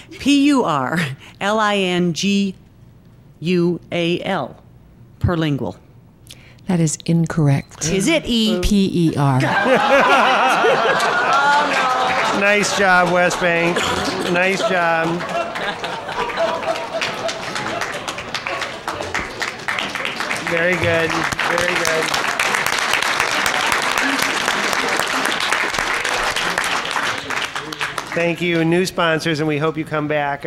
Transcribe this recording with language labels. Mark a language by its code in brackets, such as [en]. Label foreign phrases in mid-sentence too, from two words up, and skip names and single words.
[en] P-U-R-L-I-N-G-U-A-L. Perlingual. That is incorrect. Is it E? P-E-R. Nice job, West Bank. Nice job. Very good. Very good. Thank you, new sponsors, and we hope you come back.